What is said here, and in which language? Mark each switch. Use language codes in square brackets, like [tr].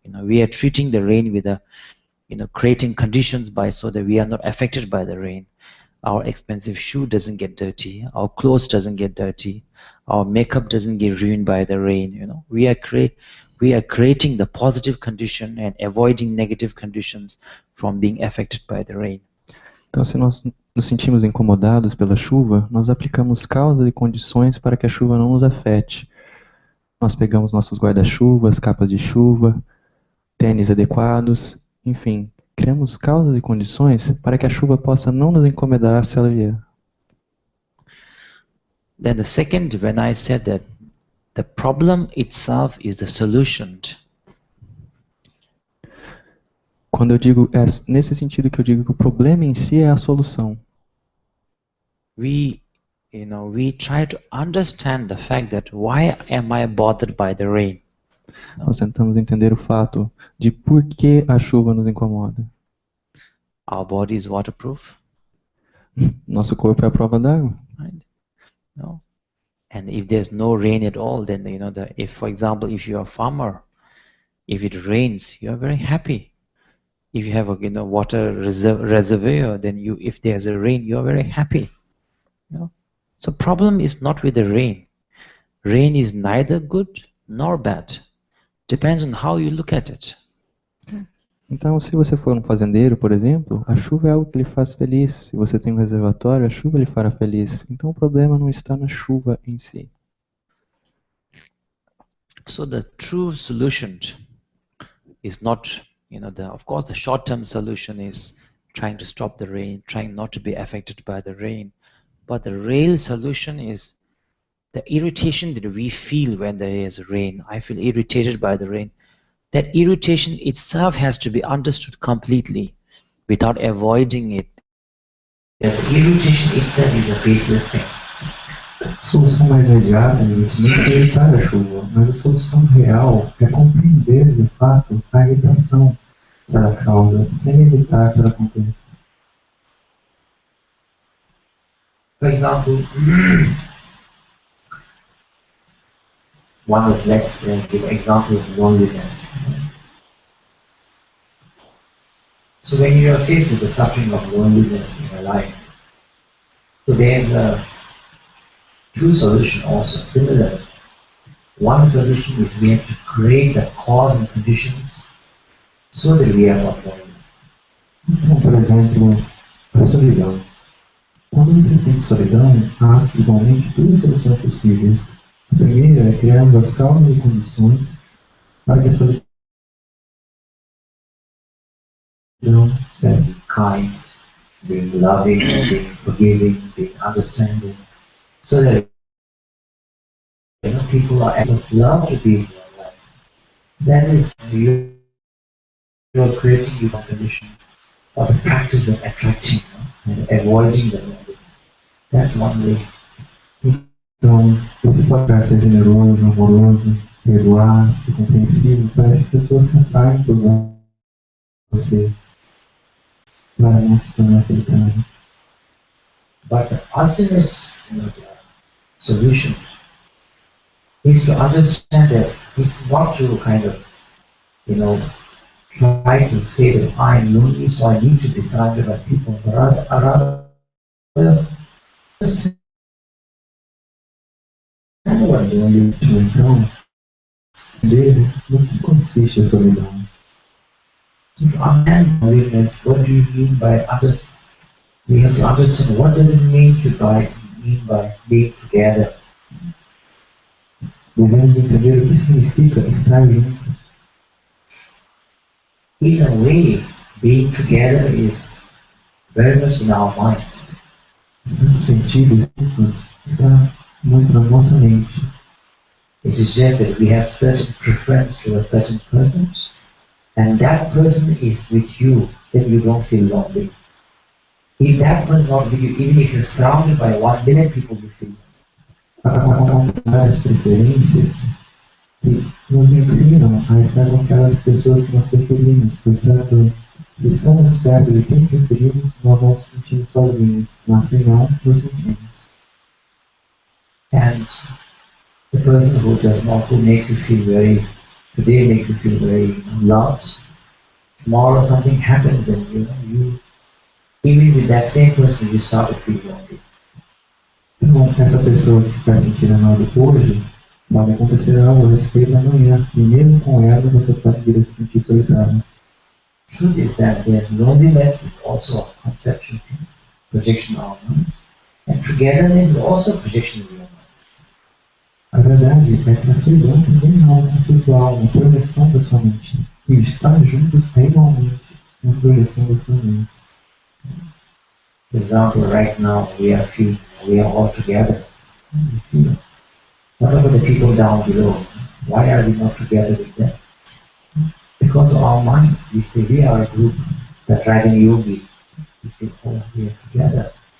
[en] We are treating the rain with creating conditions so that we are not affected by the rain. Our expensive shoe doesn't get dirty. Our clothes doesn't get dirty. Our makeup doesn't get ruined by the rain. We are creating the positive condition and avoiding negative conditions from being affected by the rain. [pt] Então, se nós nos sentimos incomodados pela chuva, nós aplicamos causas e condições para que a chuva não nos afete. Nós pegamos nossos guarda-chuvas, capas de chuva, tênis adequados, enfim, criamos causas e condições para que a chuva possa não nos incomodar se ela vier. [en] Then the second, when I said that the problem itself is the solution. [pt] Quando eu digo, é nesse sentido que eu digo que o problema em si é a solução. [en] We try to understand the fact that why am I bothered by the rain? [pt] Nós tentamos entender o fato de por que a chuva nos incomoda. [en] Our body is waterproof. [pt] Nosso corpo é a prova d'água. [en] Right? No. And if there's no rain at all, then if, for example, if you're a farmer, if it rains, you're very happy. If you have a water reservoir, then if there's a rain, you're very happy. So problem is not with the rain. Rain is neither good nor bad. Depends on how you look at it. [pt] Então, se você for um fazendeiro, por exemplo, a chuva é algo que lhe faz feliz. Se você tem um reservatório, a chuva lhe fará feliz. Então, o problema não está na chuva em si. [en] So the true solution is not, of course, the short-term solution is trying to stop the rain, trying not to be affected by the rain. But the real solution is the irritation that we feel when there is rain. I feel irritated by the rain. That irritation itself has to be understood completely without avoiding it. The irritation itself is a baseless thing. [pt] A solução mais imediata não é evitar a chuva, mas a solução real é compreender de fato a irritação que ela causa, sem evitar que ela aconteça. [en] For example, let's give an example of loneliness. So when you are faced with the suffering of loneliness in your life, so there's a true solution also, similar. One solution is we have to create the cause and conditions so that we are not lonely. [pt] Então, por exemplo, a solidão. Quando você sente solidão, há igualmente duas soluções possíveis. A primeira é criarmos as causas e condições para que a solidão [en] Being kind, being loving, being forgiving, being understanding, so that people are able to love to be in your life. That is, you are creating your condition for the practice of attracting and avoiding the lonely. That's one way. [pt] Então, você pode ser generoso, amoroso, perdoar, ser compreensivo, para que as pessoas se apaguem por você, para não se tornar solitário. [en] But the ultimate solution is to understand that it's not to kind of, try to say that I'm lonely, so I need to be surrounded by people, but rather just [pt] então, ver no que consiste a solidão. [en] To understand loneliness, what do you mean by others? We have to understand what does it mean by being together. [pt] Devemos entender o que significa estar juntos. [en] In a way, being together is very much in our mind. [pt] No sentido, juntos está muito na nossa mente. [en] It is just that we have certain preference to a certain person, and that person is with you, then you don't feel lonely. If that person is not with you, even if you're surrounded by 1 million people, you feel lonely. [pt] Há as preferências que nos inclinam a estar com aquelas pessoas que nós preferimos. Portanto, se estamos perto de quem preferimos, nós vamos nos sentir sozinhos, mas se não, nos sentimos. [en] And the person who makes you feel today makes you feel very loved, tomorrow something happens and you even with that same person you start to feel lonely. [pt] Então, essa pessoa que está sentindo amado hoje, pode acontecer algo a respeito amanhã, e mesmo com ela você pode vir a se sentir solitário. [en] Truth is that loneliness is also a conceptual thing. projection of our mind. And togetherness is also projection of your mind. [pt] A verdade é que a solidão também é algo conceitual, uma projeção da sua mente. E estar juntos é igualmente uma projeção da sua mente. [en] For example, right now we are all together. What about the people down below? Why are we not together with them? Because of our mind. We say we are a group, the Dragon Yogi. We say, oh, we are together.